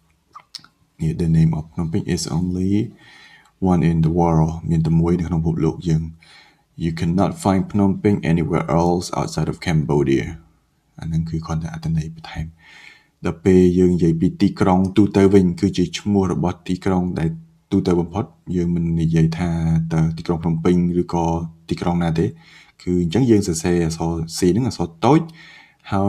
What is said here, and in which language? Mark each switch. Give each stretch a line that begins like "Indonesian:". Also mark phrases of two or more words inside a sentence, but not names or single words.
English: The name of Phnom Penh is only one in the world
Khmer: មានតែមួយនៅក្នុងពិភពលោកយើង
English: You cannot find Phnom Penh anywhere else outside of Cambodia
Khmer: អានឹងគឺគ្រាន់តែអត្ថន័យបន្ថែមដល់ពេលយើងនិយាយពីទីក្រុងទូទៅវិញគឺជាឈ្មោះរបស់ទីក្រុងដែលទូទៅបំផុតយើងមិននិយាយថាតើទីក្រុងភ្នំពេញឬក៏ទីក្រុងណាទេគឺអញ្ចឹងយើងសរសេរអក្សរ C ហ្នឹងអក្សរតូចហើយ